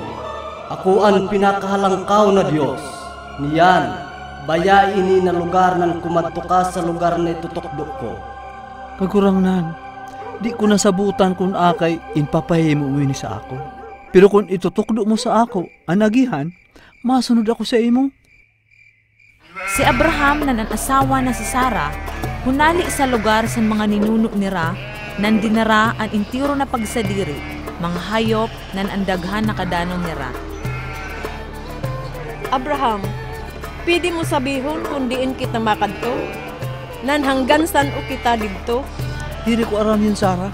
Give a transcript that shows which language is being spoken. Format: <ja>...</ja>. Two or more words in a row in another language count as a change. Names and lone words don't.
<bik>Ako ang pinakahalangkaw na Diyos. Niyan, baya ini na lugar nan kumadto ka sa lugar na itutukdo ko. Kagurangnan, di ko nasabutan kung akay inpapahimo mo ini sa ako. Pero kung itutukdo mo sa ako, anagihan, masunod ako sa imo. Si Abraham nan ang asawa na si Sarah, hunali sa lugar sa mga ninuno nira, nan dinara ang intiro na pagsadiri, mga hayop nan andaghan na kadanon nira. Abraham, pwede mo sabihon kung diin kita makadto? Nan hanggan san o kita dito? Diri ko aram yun, Sarah.</bik>